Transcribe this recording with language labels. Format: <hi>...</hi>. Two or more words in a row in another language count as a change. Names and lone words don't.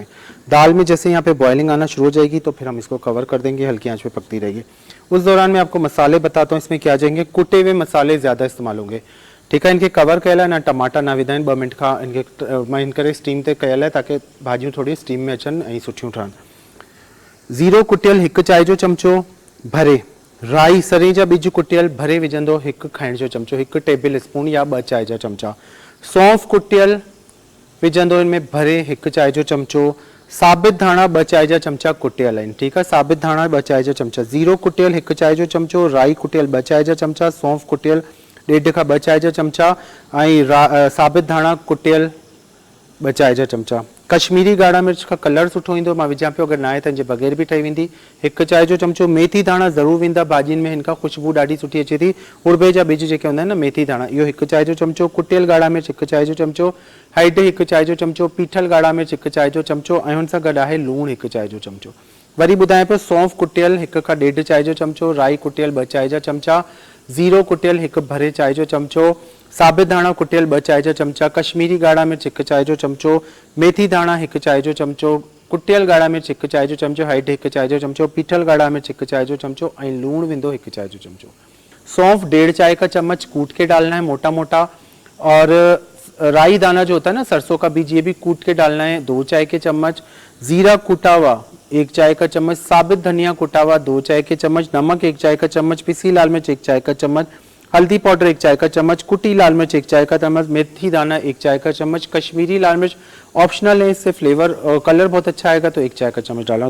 <ur>دال میں جیسے یہاں پہ بوائلنگ آنا شروع ہو جائے گی تو پھر ہم اس کو کور کر دیں گے، ہلکی آنچ پہ پکتی رہے گی. اس دوران میں آپ کو مسالے بتاتا ہوں، اس میں کیا جائیں گے، کٹے ہوئے مسالے زیادہ استعمال ہوں گے، ٹھیک ہے.</ur> <sd>इनके कवर कयल है ना टमाटा ना विधाइन 2 मिनट का इनके मैं इन करे स्टीम ते कयल है ताकि भाजियूं थोड़ी स्टीम में अचन ऐं सुठियूं ठहनि। ज़ीरो कुटियल 1 चाय जो चमचो भरे, राई सरे जा बीज कुटियल भरे विझंदो 1 खाइण जो चमचो, 1</sd> <en>table spoon</en> <sd>या 2 चाय जा चमचा। सौंफ कुटियल विझंदो इनमें भरे 1 चाय जो चमचो। साबित धाणा 2 चाय जा चमचा कुटियल आहिनि,</sd> <ur>ٹھیک ہے.</ur> <sd>साबित धाणा 2 चाय जा चमचा। ज़ीरो कुटियल 1 चाय जो चमचो, राई कुटियल 2 चाय जा चमचा, सौंफ कुटियल 1.5 खां 2 चाय जा चमचा ऐं साबित धाणा कुटियल 2 चाय जा चमचा। कश्मीरी ॻाढ़ा मिर्च का कलर सुठो ईंदो, मां विझां पियो, अगर ना आहे त इनजे बग़ैर भी ठही वेंदी। 1 चाय जो चमचो मेथी दाणा ज़रूर विझंदा भाॼियुनि में, हिनका खुशबू ॾाढी सुठी अचे थी। उड़बे जा बीज जेके हूंदा आहिनि न, मेथी दाणा, इहो 1 चाय जो चमचो। कुटियल ॻाढ़ा मिर्च 1 चाय जो चमचो, हैड 1 चाय जो चमचो, पीठल ॻाढ़ा मिर्च 1 चाय जो चमचो ऐं हुन सां गॾु आहे लूणु 1 चाय जो चमचो। वरी ॿुधायां पियो, सौंफ कुटियल 1 खां 1.5 चाय जो चमचो, राई कुटियल 2 चाय जा चमचा, ज़ीरो कुटियल 1 भरे चाय जो चमचो, साबित धाणा कुटियल 2 चाय जा चमचा, कश्मीरी ॻाढ़ा मिर्च 1 चाय जो चमचो, मेथी दाणा 1 चाय जो चमचो, कुटियल ॻाढ़ा मिर्च 1 चाय जो चमचो, हैड 1 चाय जो चमचो, पीठल ॻाढ़ा मिर्च 1 चाय जो चमचो ऐं लूणु विंदो 1 चाय जो चमचो।</sd> <ur>سونف 1.5 چائے کا چمچ کوٹ کے ڈالنا ہے موٹا موٹا، اور رائی دانہ جو ہوتا ہے نا سرسوں کا بیج، یہ بھی کوٹ کے ڈالنا ہے 2 چائے کے چمچ. زیرہ کٹا ہوا 1 چائے کا چمچ، ثابت دھنیا کٹا ہوا 2 چائے کے چمچ، نمک 1 چائے کا چمچ، پسی لال مرچ 1 چائے کا چمچ، ہلدی پاؤڈر 1 چائے کا چمچ، کٹی لال مرچ 1 چائے کا چمچ، میتھی دانہ 1 چائے کا چمچ، کشمیری لال مرچ آپشنل ہے، اس سے فلیور اور کلر بہت اچھا آئے گا تو 1 چائے کا چمچ ڈالنا.</ur>